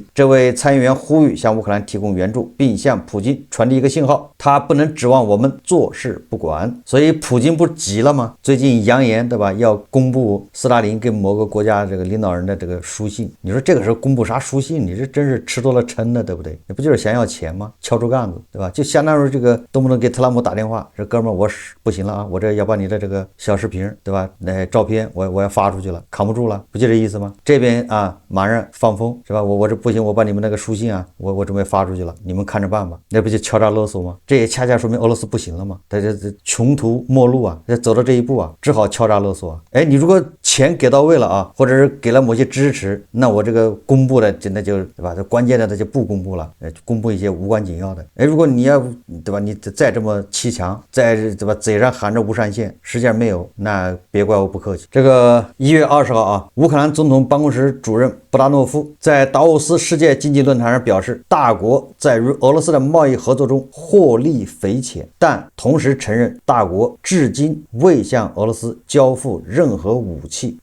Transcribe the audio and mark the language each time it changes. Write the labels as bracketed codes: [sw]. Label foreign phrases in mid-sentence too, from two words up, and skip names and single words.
[zh] 這位參議員呼籲向烏克蘭提供援助，並向普京傳遞一個信號，他不能指望我們坐視不管。所以普京不急了嗎？最近揚言對吧，要公布斯大林給某個國家這個領導人的這個書信。你說這個時候公布啥書信？你這真是吃多了撐的，對不對？你不就是想要錢嗎？敲竹槓子，對吧？就相當於這個动不动給特朗普打電話，這哥們我不行了啊，我這要把你的這個小視頻，对吧？那照片我要發出去了，扛不住了，不就這意思嗎？這邊啊馬上放風是吧？我這不行，我把你們那個書信啊，我準備發出去了，你們看着辦吧。那不就敲詐勒索嗎？這也恰恰說明俄羅斯不行了嘛，他这窮途末路啊，走到這一步啊，只好敲詐勒索啊。哎，你如果錢給到位了啊，或者是給了某些支持，那我這個公布的真的就對吧？這關鍵的他就不公布了，公布一些無關緊要的。哎，如果你要對吧，你再這麼欺強，再對吧，嘴上喊着無上限，實際上沒有，那別怪我不客氣。這個1月20號啊，烏克蘭總統辦公室主任布達諾夫在達沃斯世界經濟論壇上表示，大國在與俄羅斯的貿易合作中獲利匪淺，但同時承認大國至今未向俄羅斯交付任何武器。